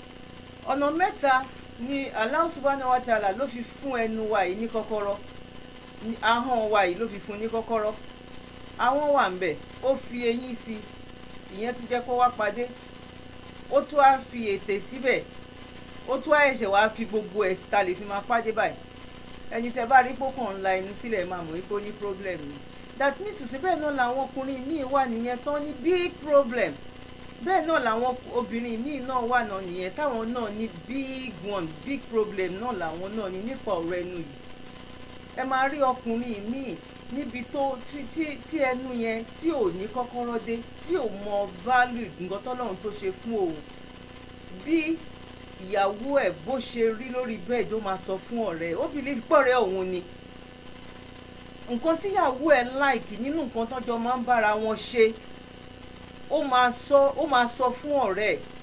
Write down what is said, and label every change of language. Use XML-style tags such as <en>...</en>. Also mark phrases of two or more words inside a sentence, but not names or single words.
<yo>ọ̀nà mẹ́ta ni</yo> <ar>الله سبحانه وتعالى</ar> <yo>ló fi fún ẹnu wa yìí ní kọ́kọ́rọ́ ahọ́n wa yìí ló fi fún ní kọ́kọ́rọ́, ahọ́n wà ń bẹ̀, ó fi eyín sí, ìyẹn tún jẹ́ kó wá padé, ó tún á fi ètè síbẹ̀, ó tún á ẹ̀ṣẹ̀ wá fi gbogbo ẹ̀ síta lè fi máa pàdé báyìí. Ẹni tẹ́ bá rí pókàn ńlá inú sílẹ̀ máa mọ̀ wípé ó ní problem ni.</yo> <en>That means to say</en> <yo>bẹ́ẹ̀ náà làwọn ọkùnrin míì wà nìyẹn tán ní</yo> <en>big problem,</en> <yo>bẹ́ẹ̀ náà làwọn obìnrin míì náà wà náà nìyẹn táwọn náà ní</yo> <en>big one, big problem</en> <yo>náà làwọn náà ní nípa ọ̀rọ̀ ẹnu yìí. Ẹ máa rí ọkùnrin míì níbi tó tí ẹnu yẹn tí ò ní kọ́kọ́rọ́ dé, tí ò mọ value nǹkan tọ́lọ́run tó ṣe fún òun, bí ìyàwó ẹ̀ bó ṣe rí lórí bẹ́ẹ̀dì ó máa sọ fún ọ̀rẹ́, ó believe pọ̀rẹ́ òun ni nǹkan tíyàwó ẹ̀ like nínú nǹkan tọ́jọ́ máa ń bára wọn ṣe, ó máa sọ fún ọ̀rẹ́,</yo>